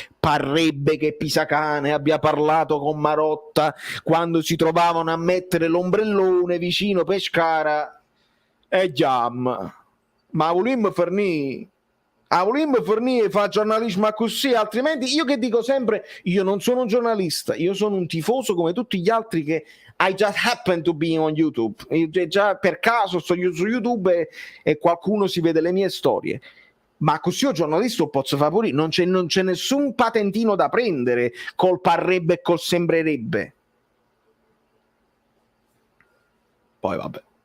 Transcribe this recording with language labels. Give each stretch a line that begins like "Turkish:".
Italian: Parrebbe che Pisacane abbia parlato con Marotta quando si trovavano a mettere l'ombrellone vicino Pescara e Giam. Ma volimmo fornire e fare giornalismo così, altrimenti io che dico sempre, io non sono un giornalista, io sono un tifoso come tutti gli altri che
English: I just happen to be on YouTube.
Italian: Già per caso sto su YouTube e qualcuno si vede le mie storie. Ma così io giornalista posso fare pure, non c'è nessun patentino da prendere col parrebbe e col sembrerebbe. Poi vabbè.